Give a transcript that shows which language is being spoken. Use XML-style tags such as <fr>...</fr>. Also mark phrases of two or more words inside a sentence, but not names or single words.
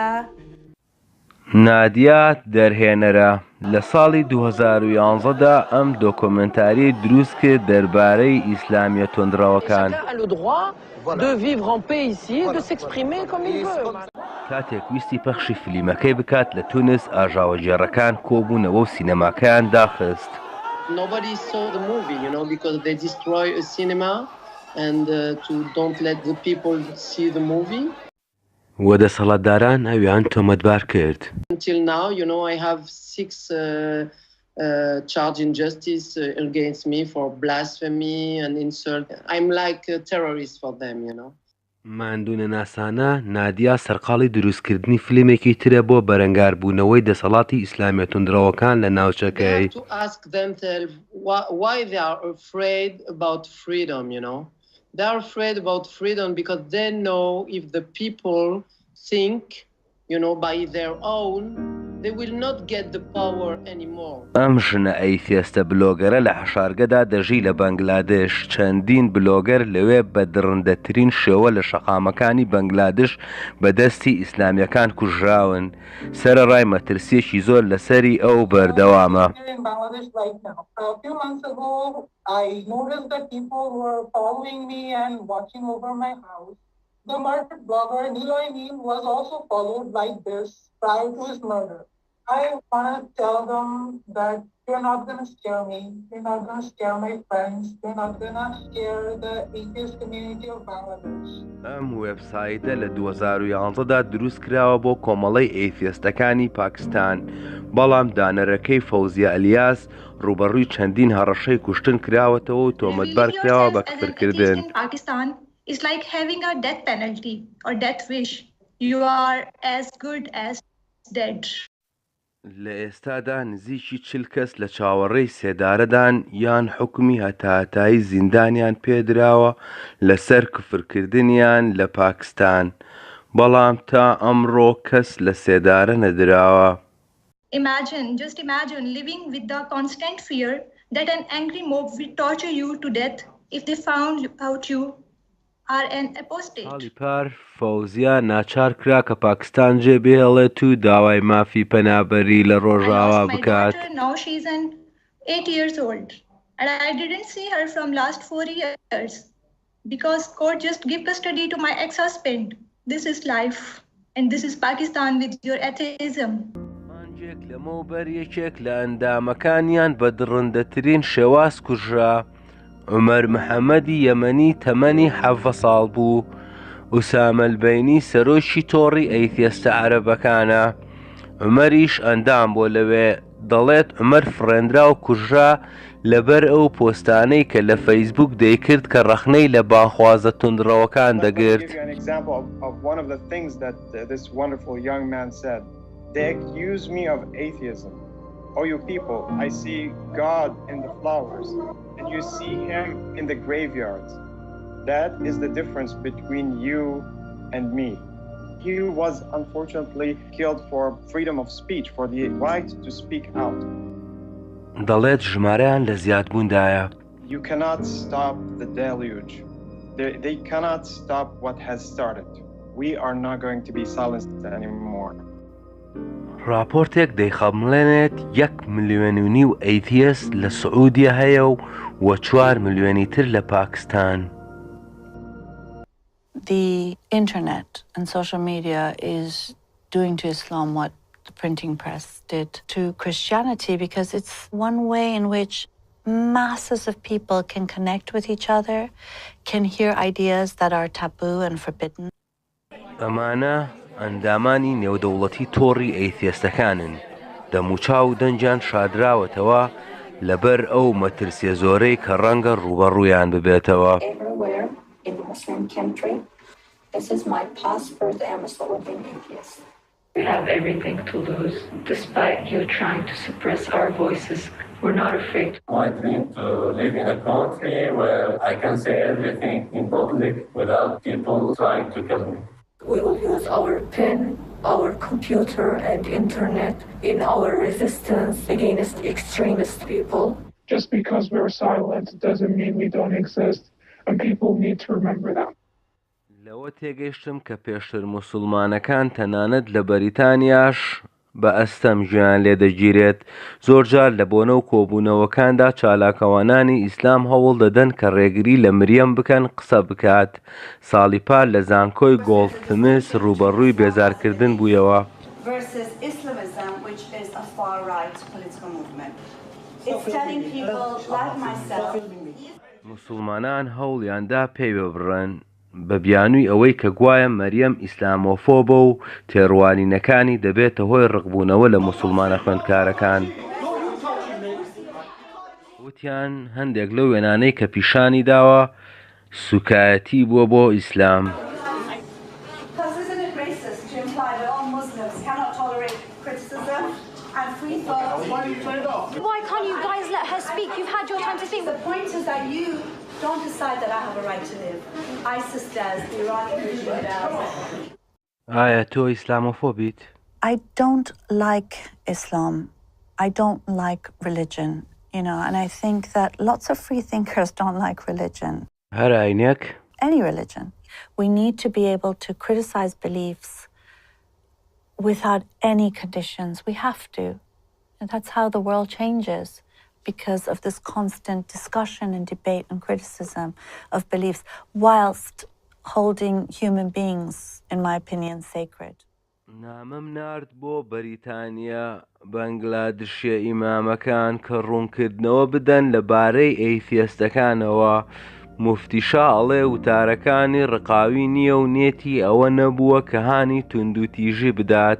<ckb>نادیا دەرهێنەرە لە ساڵی 2011دا ئەم دۆکۆمێنتاری دروست کرد دەربارەی ئیسلامیە تۆندڕەوەکان. کاتێک ویستی پەخشی فیلمەکەی بکات لە تونس ئاژاوەجێڕەکان کۆبوونەوە و سینەماکەیان داخست.</ckb> <en>Nobody saw the movie, because they destroy a cinema and to don't let the people see the movie.</en> <ckb>وەدەسەڵاتداران ئەویان تۆمەتبار کرد.</ckb> <en>Until now, I have 6 charge injustice against me for blasphemy and insult. I'm like a terrorist for them,</en> <ckb>ماندوونە ناسانە نادیا سەرقاڵی دروستکردنی فیلمێکی ترە بۆ بەرەنگاربوونەوەی دەسەڵاتی ئیسلامیە توندڕەوەکان لە ناوچەکەی.</ckb> <en>To ask themselves why they are afraid about freedom, They are afraid about freedom because they know if the people think, by their own, they will not get the power anymore.</en> <ckb>ئەم ژنە ئەیتیستە بلۆگەرە لە حەشارگەدا دەژی لە بەنگلادێش. چەندین بلۆگەر لەوێ بە درڕندەترین شێوە لە شەقامەکانی بەنگلادێش بەدەستی ئیسلامیەکان کوژراون. سەرەڕای مەترسیەکی زۆر لەسەری ئەو بەردەوامە.</ckb> <en>I noticed that people were following me and watching over my house. The murdered blogger Niloy Neal was also followed like this prior to his murder. I want to tell them that you're not going to scare me. You're not going to scare my friends. You're not going to scare the atheist community of Bangladesh.</en> <ckb>ئەم وێبسایتە لە 2011دا دروست کراوە بۆ کۆمەڵەی ئەیتیستەکانی پاکستان، بەڵام دانەرەکەی فەوزیە ئەلیاس ڕوبەڕووی چەندین هەڕەشەی کوشتن کراوەتەوە و تۆمەتبار کراوە بە کفرکردن.</ckb> <en>Pakistan is like having a death penalty or death wish. You are as good as dead.</en> <ckb>لە ئێستادا نزیکی 40 کەس لە چاوەڕێی سێدارەدان یان حکومی هەتاتایی زیندانیان پێدراوە لەسەر کفرکردنیان لە پاکستان، بەڵام تا ئەمڕۆ کەس لە سێدارە نەدراوە.</ckb> <en>Just imagine living with the constant fear that an angry mob will torture you to death if they found out you are an apostate.</en> <ckb>حاڵی پار فەوزیا ناچار کرا کە پاکستان جێبێڵێت و داوای مافی پەنابەری لە ڕۆژاوا بکات.</ckb> <en>Now she's 8 years old and I didn't see her from last 4 years because court just gave custody to my ex-husband. This is life and this is Pakistan with your atheism.</en> <ckb>مانجێک لەمەوبەر یەکێک لە ئەندامەکانیان بە درڕندەترین شێواز کوژرا. عومەر محەممەدی یەمەنی تەمەنی 17 ساڵ بوو. ئوسامە البەینی سەرۆکی تۆڕی ئەیتیستە عەرەبەکانە. عومەریش ئەندام بۆ لەوێ، دەڵێت عومەر فڕێنرا و کوژرا لەبەر ئەو پۆستانەی کە لە فەیسبوک دەیکرد کە ڕەخنەی لە بانخوازە توندڕەوەکان دەگرت.</ckb> <en>They accuse me of atheism. Oh, you people, I see God in the flowers, and you see Him in the graveyards. That is the difference between you and me. He was unfortunately killed for freedom of speech, for the right to speak out.</en> <ckb>دەڵێت ژمارەیان لە زیادبووندایە.</ckb> <en>You cannot stop the deluge. They cannot stop what has started. we are not going to be silenced anymore.</en> <ckb>راپۆرتێک دەیخەمڵێنێت 1.5 ملیۆن ئەیتیەس لە سعودیە هەیە و 4 ملیۆنی تر لە پاکستان.</ckb> <en>The internet and social media is doing to Islam what the printing press did to Christianity, because it's one way in which masses of people can connect with each other, can hear ideas that are taboo and forbidden.</en> <ckb>ئەمانە ئەندامانی نێودەوڵەتی تۆڕی ئەیتیەستەکانن. دەموچاو دەنجیان شادراوەتەوە لەبەر ئەو مەترسیە زۆرەی کە ڕەنگە ڕوبەڕوویان ببێتەوە.</ckb> <en>In Muslim country. This is my passport. I am a Slovenian atheist. We have everything to lose. Despite you trying to suppress our voices, we're not afraid. I dream to live in a country where I can say everything in public without people trying to kill me. We will use our pen, our computer and internet in our resistance against extremist people. Just because we're silent doesn't mean we don't exist. And people need to remember that.</en> <ckb>لەوە تێگەیشتم کە پێشتر موسوڵمانەکان تەنانەت لە بەریتانیاش بە ئەستەم ژیان لێدەگیرێت. زۆرجار لە بۆنە و کۆبوونەوەکاندا چالاکەوانانی ئیسلام هەوڵ دەدەن کە ڕێگری لە مریەم بکەن قسە بکات. ساڵی پار لە زانکۆی گۆڵدسمیث ڕوبەڕووی بێزارکردن بوویەوە.</ckb> <en>Versus Islamism, which is a far-right political movement. It's telling people like myself.</en> <ckb>موسوڵمانان هەوڵیاندا پێی ببڕن بە بیانووی ئەوەی کە گوایە مەریەم ئیسلامۆفۆبە و تێڕوانینەکانی دەبێتە هۆی ڕقبوونەوە لە موسوڵمانە خوێندکارەکان. وتیان هەندێک لەو وێنانەی کە پیشانی داوە سوکایەتی بووە بۆ ئیسلام.</ckb> <en>Why can't you guys let her speak? You've had your time to speak. The point is that you don't decide that I have a right to live. ISIS does, the Iranian regime does.</en> <ckb>ئایا تۆ ئیسلامۆفۆبیت؟</ckb> <en>I don't like Islam. I don't like religion, you know, and I think that lots of free thinkers don't like religion.</en> <ckb>هەر ئاینێک؟</ckb> <en>Any religion. We need to be able to criticize beliefs without any conditions. We have to. And that's how the world changes, because of this constant discussion and debate and criticism of beliefs, whilst holding human beings, in my opinion, sacred.</en> <ckb>نامەم نارد بۆ بەریتانیا بەنگلادشیە ئیمامەکان کە ڕوونکردنەوە بدەن لەبارەی ئەیتیەستەکانەوە. موفتیشا ئەڵێ وتارەکانی ڕقاوی نییە و نێتی ئەوە نەبووە کە هانی توندوتیژی بدات.</ckb>